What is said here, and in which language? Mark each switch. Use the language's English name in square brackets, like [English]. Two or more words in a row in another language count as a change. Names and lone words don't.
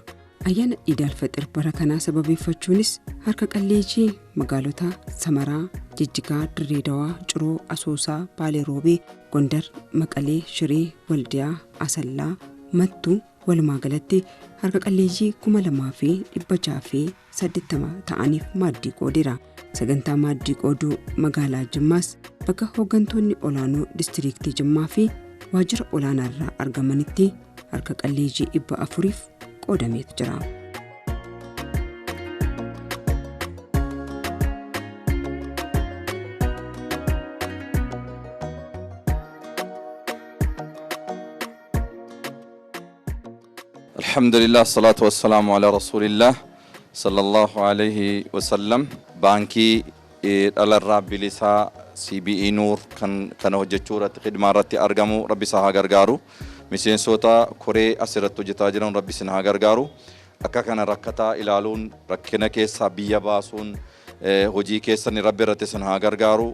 [Oromo] Ayyaana Eid al-Fitr bara kanaa sababeeffachuunis harka qalleeyyii magaalota Samaraa, Jijjigaa, Dirree Dawaa, Ciroo, Asoosaa, Baalee Roobee, Gondar, Maqalee, Shiree, Waldiyaa, Asallaa, Mattuu walumaa galatti harka qalleeyyii 2680 ta'aniif maaddii qoodeera. Sagantaa maaddii qooduu magaalaa Jimmaas bakka hooggantoonni olaanoo diistiriiktii Jimmaa fi waajjira olaanaa irraa argamanitti harka qalleeyyii 400 qoodameetu jira. [Arabic] الحمد لله، الصلاة والسلام على رسول الله صلى الله عليه وسلم. [Oromo] Baankii dhalarraa bilisaa CBE Nuur kan hojjechuu irratti khidmaa irratti argamu rabbi isaa haa gargaaru. Miseensota koree asirratti hojjetaa jiran rabbi isin haa gargaaru. Akka kana rakkataa ilaaluun rakkina keessaa biyya baasuun hojii keessan rabbi irratti isin haa gargaaru.